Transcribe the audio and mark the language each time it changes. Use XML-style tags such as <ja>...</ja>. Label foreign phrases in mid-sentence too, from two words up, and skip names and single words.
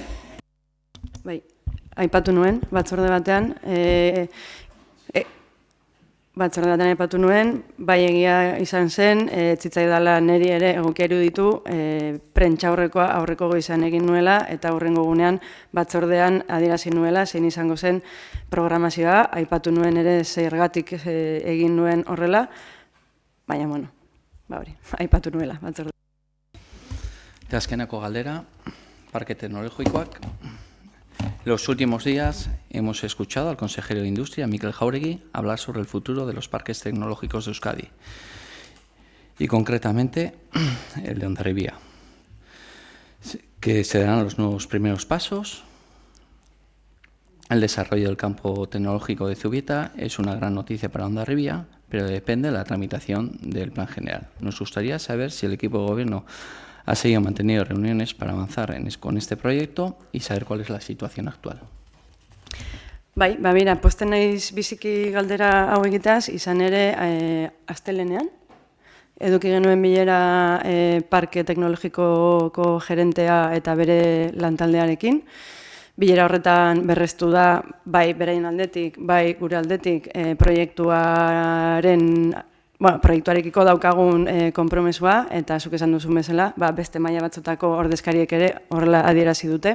<eu>Bai, aipatu nuen, batzorde batean aipatu nuen, bai egia izan zen, zitzaidala niri ere egokia iruditu, prentsaurrekoa aurreko goizan egin nuela, eta hurrengo gunean batzordean adierazi nuela, zein izango zen programazioa, aipatu nuen ere zergatik egin nuen horrela, baina, aipatu nuela batzorde. Eta azkenako galdera, parke teknologikoak.</eu> <es>Los últimos días hemos escuchado al consejero de Industria, Mikel Jauregui, hablar sobre el futuro de los parques tecnológicos de Euskadi y concretamente el de Hondarribia, que se darán los nuevos primeros pasos. El desarrollo del campo tecnológico de Zubieta es una gran noticia para Hondarribia, pero depende de la tramitación del plan general. Nos gustaría saber si el equipo de gobierno ha seguido manteniendo reuniones para avanzar con este proyecto y saber cuál es la situación actual.</es> <eu>Bai, mira, posten naiz biziki galdera hau egiteaz, izan ere astelenean, eduki genuen bilera parke teknologikoko gerentea eta bere lantaldearekin. Bilera horretan berreztu da, bai beraien aldetik, bai gure aldetik proiektuarekiko daukagun konpromesua, eta zuk esan duzun bezala, beste maila batzutako ordezkariek ere horrela adierazi dute.</eu>